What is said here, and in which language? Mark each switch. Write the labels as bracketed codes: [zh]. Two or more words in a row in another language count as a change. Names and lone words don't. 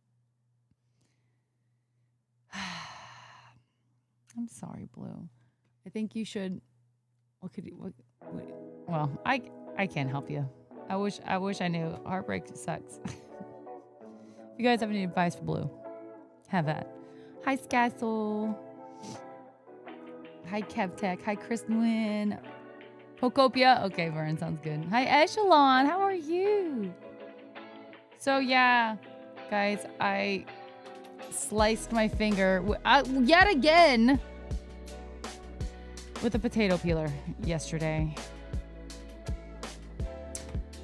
[en] I'm sorry, Blue. I think you should. Well, I can't help you. I wish I knew. Heartbreak sucks. If you guys have any advice for Blue, have that. Hi, Scassel. Hi, KevTech. Hi, Kristen. Pocopia. Okay, Vern, sounds good. Hi, Echelon. How are you? So, yeah, guys, I sliced my finger yet again with a potato peeler yesterday.